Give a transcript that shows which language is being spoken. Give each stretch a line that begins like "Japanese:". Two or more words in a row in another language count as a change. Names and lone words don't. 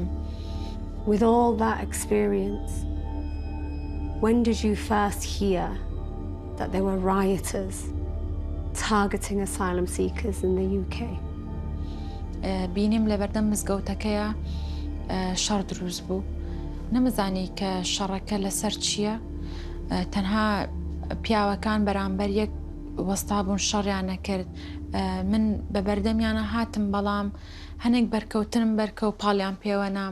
English: With all that experience, when did you first hear that there were rioters targeting asylum seekers in the UK?
Central Kurdish: بینیم لە بەردەم مزگەوتەکەیە شەڕ دروست بوو. نەمەزانی کە شەڕەکە لەسەر چییە، تەنها پیاوەکان بەرامبەر یەک وەستا بوون شەڕیان نەکرد. من بە بەردەمیانە هاتم بەڵام هەنێک بەرکەوتنم بەرکە و پاڵیان پێوەنام.